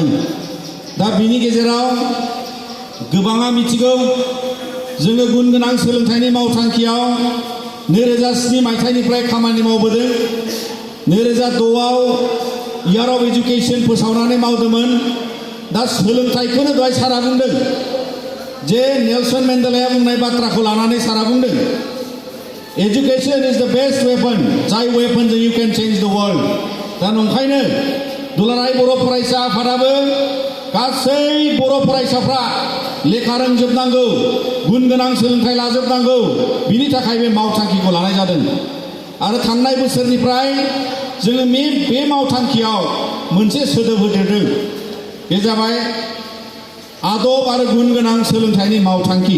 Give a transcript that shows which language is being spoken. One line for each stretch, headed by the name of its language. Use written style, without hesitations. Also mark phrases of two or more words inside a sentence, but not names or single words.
Bodo: दा बिनि गेजेराव गोबाङा मिथिगौ जोङो गुन गोनां सोलोंथाइनि मावथांखियाव 2007 मायथाइनिफ्राय खामानि मावबोदों। 2006आव
English: year of education
Bodo: फोसावनानै मावदोंमोन। दा सोलोंथाइखौनो दहाय सारा बुंदों जे नेल्सन मेन्डेलाया बुंनाय बाथ्राखौ लानानै सारा बुंदों
English: education is the best weapon, जाय वेपनजों you can change the world.
Bodo: दा नंखायनो दुलाराय बर' फरायसा आफादाबो गासै बर' फरायसाफ्रा लेखा रोंजोबनांगौ, गुन गोनां सोलोंथाइ लाजोबनांगौ, बिनि थाखाय बे मावथांखिखौ लानाय जादों। आरो थांनाय बोसोरनिफ्राय जोङो बे मावथांखियाव मोनसे सोदोब होदेरदों, बे जाबाय आदब आरो गुन गोनां सोलोंथाइनि मावथांखि।